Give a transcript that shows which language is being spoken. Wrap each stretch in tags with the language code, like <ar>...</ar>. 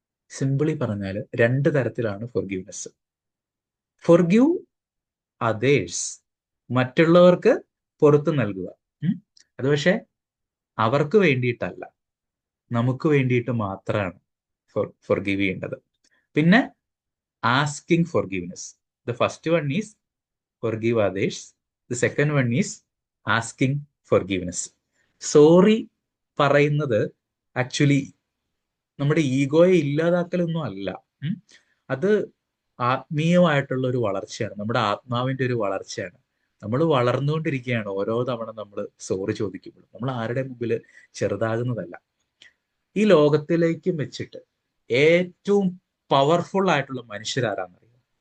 <ml>Simply പറഞ്ഞാൽ 2 തരത്തിലാണ് forgiveness.</ml> <en>forgive others,</en> <ml>മറ്റുള്ളവർക്ക് പുറത്തു നൽകുക. അത് പക്ഷെ അവർക്ക് വേണ്ടിയിട്ടല്ല, നമുക്ക് വേണ്ടിയിട്ട് മാത്രമാണ് ഫോർഗിവ് ചെയ്യേണ്ടത്.</ml> <en>പിന്നെ asking forgiveness. The first one is forgive others. The second one is asking forgiveness.</en> <ml>Sorry പറയുന്നത് ആക്ച്വലി നമ്മുടെ ഈഗോയെ ഇല്ലാതാക്കലൊന്നും അല്ല. അത് ആത്മീയമായിട്ടുള്ള ഒരു വളർച്ചയാണ്, നമ്മുടെ ആത്മാവിന്റെ ഒരു വളർച്ചയാണ്. നമ്മൾ വളർന്നുകൊണ്ടിരിക്കുകയാണ് ഓരോ തവണ നമ്മൾ സോറി ചോദിക്കുമ്പോൾ. നമ്മൾ ആരുടെ മുമ്പിൽ ചെറുതാകുന്നതല്ല. ഈ ലോകത്തിലേക്കും വെച്ചിട്ട് ഏറ്റവും പവർഫുൾ ആയിട്ടുള്ള മനുഷ്യരാരാന്നറിയോ?</ml>